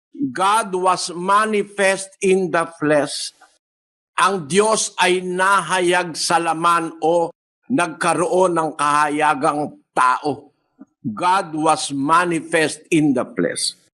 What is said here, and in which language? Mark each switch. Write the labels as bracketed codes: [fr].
[en] God was manifest in the flesh. [tl] Ang Diyos ay nahayag sa laman o nagkaroon ng kahayagang tao. [en] God was manifest in the flesh.